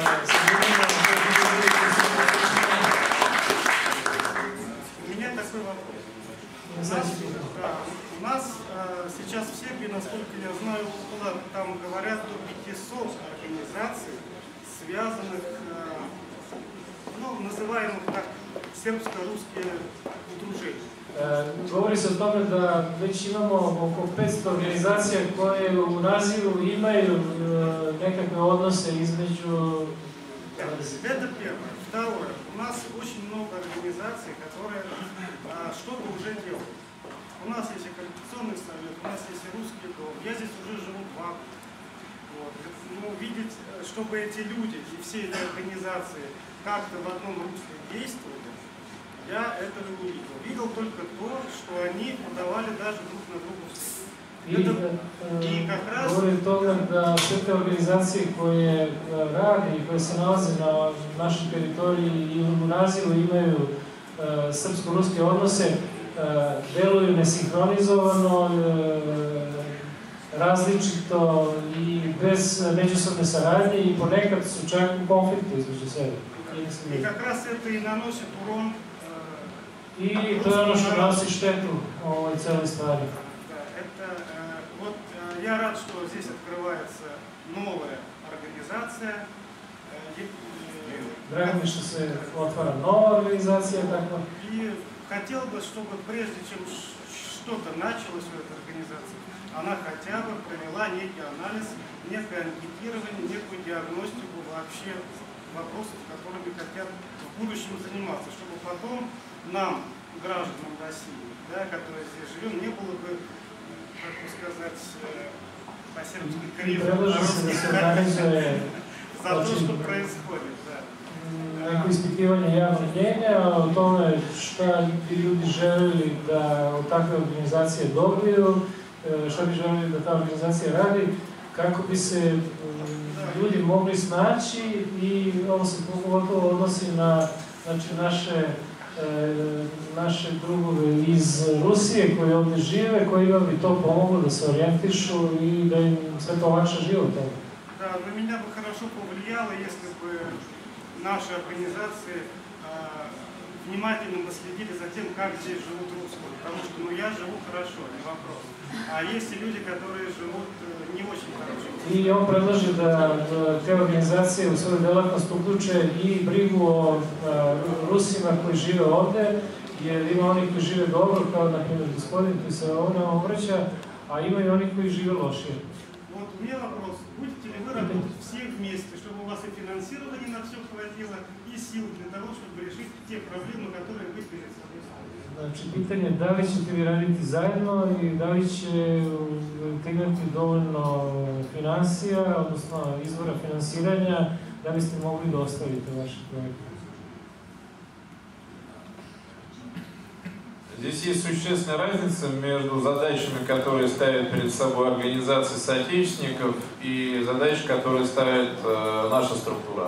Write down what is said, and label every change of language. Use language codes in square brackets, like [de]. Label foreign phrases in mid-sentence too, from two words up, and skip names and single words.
[ru] У меня такой вопрос. У нас сейчас в Сербии, насколько я знаю, около, там говорят, до 500 организаций, связанных, называемых так, сербско-русские удружения. [sr] Govori se o tome da već imamo oko 500 organizacija koje u nazivu imaju nekakve odnose između... [ru] Это первое. Второе. У нас очень много организаций, которые что-то уже делают. У нас есть и Конституционный совет, у нас есть и Русский дом. Я здесь уже живу 2 года. Вот. Но видеть, чтобы эти люди и все эти организации как-то в одном русле действовали, я этого не видел. Видел только то, что они подавали даже друг на друга в суд. [sr] I govori o tome da sve te organizacije koje rade i koje se nalaze na našoj teritoriji i u nazivu imaju srpsko-ruske odnose, deluju nesinhronizovano, različito i bez međusobne saradnje i ponekad su čak u konfliktu između sebe. [ru] I как раз это и наносит урон. [sr] I to je ono što nosi štetu ovoj celoj stvari. [ru] Вот я рад, что здесь открывается новая организация. [sr] Drago mi što se otvara nova organizacija takva. [ru] И хотел бы, чтобы прежде чем что-то началось в этой организации, она хотя бы провела некий анализ, некое анкетирование, некую диагностику вообще вопросов, которыми хотят в будущем заниматься, чтобы потом нам, гражданам России, да, которые здесь живем, не было бы, как бы сказать, по-сербски криво, за то, что происходит. Да. [sr] Neko ispitivanje javnog mnjenja o tome šta bi ljudi želeli da od takve organizacije dobiju, šta bi želeli da ta organizacija radi, kako bi se ljudi mogli snaći i ovo se pogotovo odnosi na naše drugove iz Rusije koji ovdje žive, kojima bi to pomoglo da se orijentišu i da im sve to olakša život. [ru] Да, на меня бы хорошо повлияло, если бы наши организации внимательно следили за тем, как здесь живут русские. Потому что я живу хорошо, не вопрос. А есть и люди, которые живут не очень хорошо. [sr] I on predlaže da te organizacije u svoju delatnost uključe i brigu o Rusima koji žive ovdje, jer ima oni koji žive dobro, kao na primjer gospodin koji se ovdje obraća, a ima i oni koji žive lošije. [ru] Вот у меня вопрос. Будете ли вы работать все вместе, чтобы у вас и финансирование на все хватило, и сил для того, чтобы решить те проблемы, которые вы перед собой ставите? [sr] Znači, pitanje je da li ćete vi raditi zajedno i da li ćete imati dovoljno financija, odnosno izvora finansiranja, da biste mogli da ostavite vaše projekte. [ru] Здесь есть существенная разница между задачами, которые ставят перед собой организации соотечественников, и задачи, которые ставит наша структура.